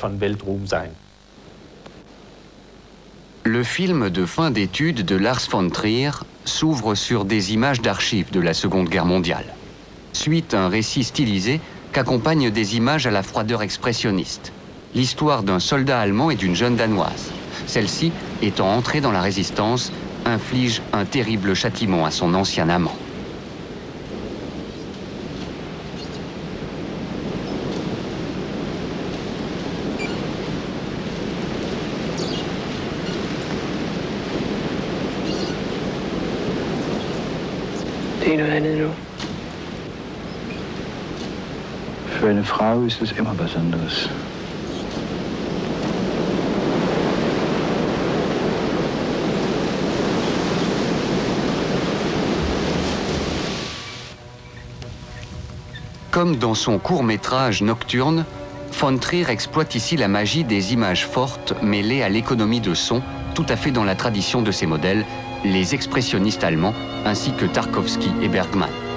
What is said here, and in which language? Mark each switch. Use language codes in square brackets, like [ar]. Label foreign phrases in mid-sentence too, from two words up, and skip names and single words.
[fr] Le film de fin d'études de Lars von Trier s'ouvre sur des images d'archives de la Seconde Guerre mondiale. Suit un récit stylisé qu'accompagnent des images à la froideur expressionniste. L'histoire d'un soldat allemand et d'une jeune danoise. Celle-ci, étant entrée dans la résistance, inflige un terrible châtiment à son ancien amant. [da] Det er noget andet nu. [de] Für eine Frau ist es immer was anderes. [fr] Comme dans son court-métrage Nocturne, von Trier exploite ici la magie des images fortes mêlées à l'économie de son, tout à fait dans la tradition de ses modèles, les expressionnistes allemands, ainsi que Tarkovsky et Bergman.